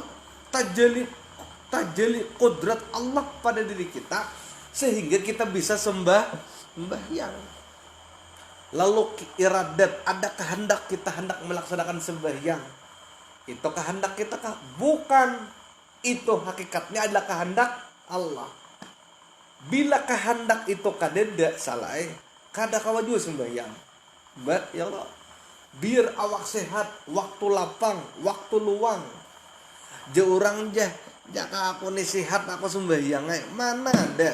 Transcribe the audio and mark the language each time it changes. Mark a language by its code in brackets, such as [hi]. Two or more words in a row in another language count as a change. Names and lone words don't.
[id] Tajalli kodrat Allah pada diri kita sehingga kita bisa sembahyang. Lalu iradat, ada kehendak kita hendak melaksanakan sembahyang. Itu kehendak kita kah? Bukan. Itu hakikatnya adalah kehendak Allah. [bjn] Bila kehendak itu kadeda salah, kada kawa juga sembahyang. Ya Allah, biar awak sehat, waktu lapang, waktu luang. Orang jaka aku nih sehat aku sembahyang, mana ada?